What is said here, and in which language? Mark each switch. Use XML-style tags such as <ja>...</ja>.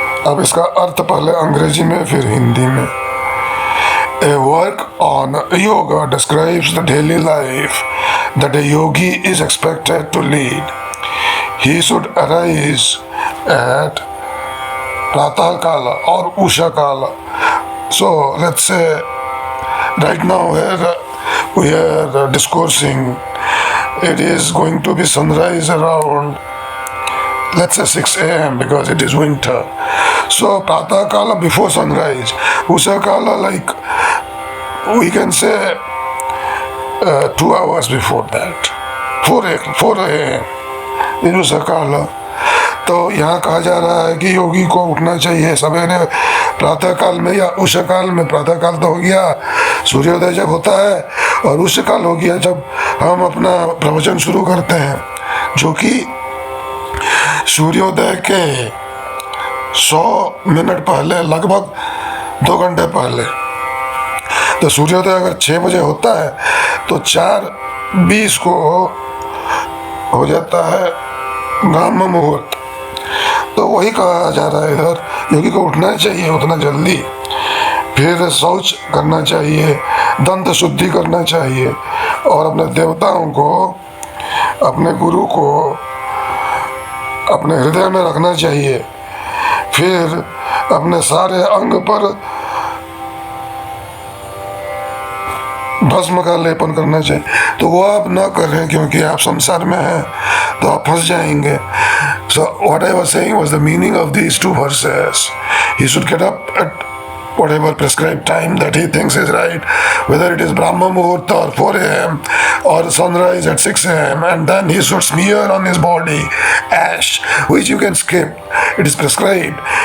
<hi>अब इसका अर्थ पहले अंग्रेजी में फिर हिंदी में.</hi> <en>A work on yoga describes the daily life that a yogi is expected to lead. He should arise at Pratah Kala or Usha Kala. So let's say right now we are discoursing, it is going to be sunrise around, let's say 6 a.m. because it is winter. So Pratah Kala before sunrise, Usha Kala like we can say 2 hours before that, 4 a.m. in Usha Kala.</en> <hi>तो यहाँ कहा जा रहा है कि योगी को उठना चाहिए सवेरे प्रातः काल में या उष काल में। प्रातः काल तो हो गया सूर्योदय जब होता है, और उष काल हो गया जब हम अपना प्रवचन शुरू करते हैं, जो कि सूर्योदय के 100 मिनट पहले, लगभग 2 घंटे पहले। तो सूर्योदय अगर 6 बजे होता है तो 4:20 को हो जाता है ब्रह्म मुहूर्त। तो वही कहा जा रहा है इधर, योगी को उठना चाहिए उतना जल्दी, फिर शौच करना चाहिए, दंत शुद्धि करना चाहिए, और अपने देवताओं को, अपने गुरु को अपने हृदय में रखना चाहिए, फिर अपने सारे अंग पर भस्म का लेपन करना चाहिए। तो वो आप ना करें क्योंकि आप संसार में हैं, तो आप फंस जाएंगे।</hi> <en>So what I was saying was the meaning of these 2 verses. He should get up at whatever prescribed time that he thinks is right, whether it is Brahma Muhurta or 4 a.m. or sunrise at 6 a.m. and then he should smear on his body ash, which you can skip. It is prescribed.</en>